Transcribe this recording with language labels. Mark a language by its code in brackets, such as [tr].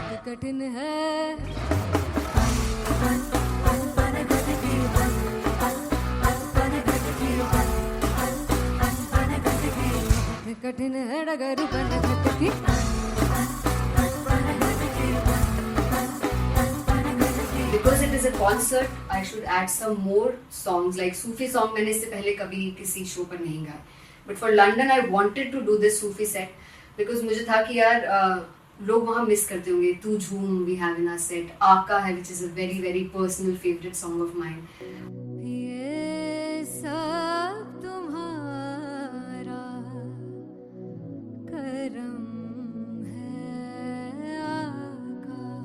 [hi] कठिन है कठिन है डगर पनघट की [en] Because it is a concert, I should add some more songs like Sufi song. [hi] मैंने इससे पहले कभी किसी शो पर नहीं गाया. [en] But for London, I wanted to do this Sufi set because [hi] मुझे था कि यार लोग वहाँ मिस करते होंगे. [en] Tu Jhoom we have in our set. आका है which is a very very personal favorite song of mine. [hi] ये सब तुम्हारा करम है आका।